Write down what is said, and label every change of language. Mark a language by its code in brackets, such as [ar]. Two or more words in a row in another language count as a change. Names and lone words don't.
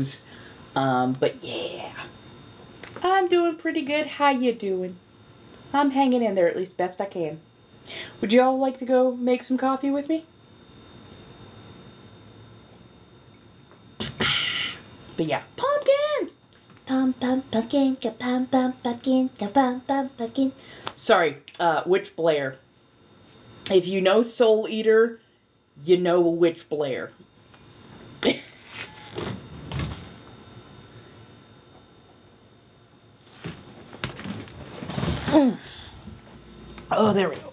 [en] But yeah. I'm doing pretty good. How you doing? I'm hanging in there at least best I can. Would you all like to go make some coffee with me? But yeah, pumpkins! Pum pum pumpkin, ka-pum pum pumpkin, ka-pum pum pumpkin. Sorry, Witch Blair. If you know Soul Eater, you know Witch Blair. Oh, there we go.